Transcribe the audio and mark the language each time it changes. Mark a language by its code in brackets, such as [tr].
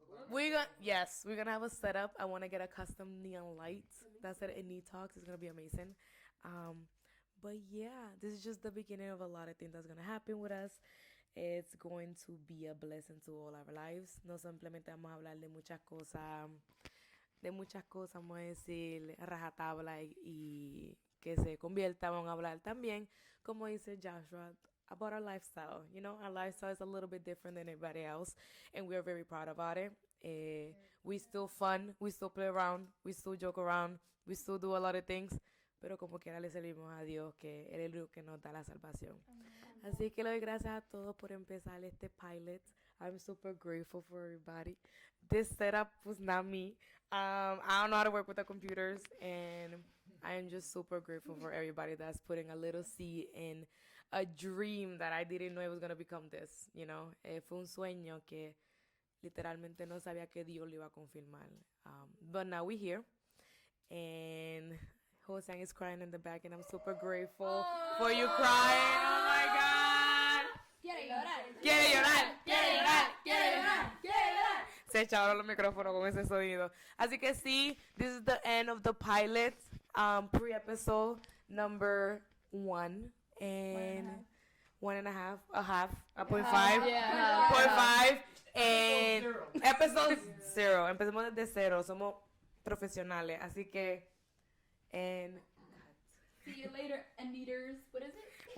[en] We're going to have a setup. I want to get a custom neon light. That's at Enid Talks. It's going to be amazing. But yeah, this is just the beginning of a lot of things that's going to happen with us. It's going to be a blessing to all our lives. [es] No simplemente vamos a hablar de muchas cosas, vamos a decir rajatabla y que se convierta. Vamos a hablar también, como dice Joshua, [en] about our lifestyle. You know, our lifestyle is a little bit different than everybody else, and we're very proud about it. We still fun, we still play around, we still joke around, we still do a lot of things. [es] Pero como quiera le servimos a Dios, que Él es el único que nos da la salvación. Así que le doy gracias a todos por empezar este pilot. [en] I'm super grateful for everybody. This setup was not me. I don't know how to work with the computers, and I am just super grateful for everybody that's putting a little seed in a dream that I didn't know it was going to become this, you know. Fue un sueño que literalmente no sabía que Dios lo iba a confirmar. But now we're here, and Hosang is crying in the back, and I'm super grateful for you crying. Oh my God. [es] Quiere llorar. Quiere llorar. Quiere llorar. Quiere llorar. Quiere llorar. Se echaron los micrófonos con ese sonido. Así que sí, [en] this is the end of the pilot, pre-episode number 1 and 1.5, a 0.5, Yeah. 0.5, and episode 0. [es] Empecemos desde 0. Somos profesionales, así que and [en] See you later, Aniters. What is it?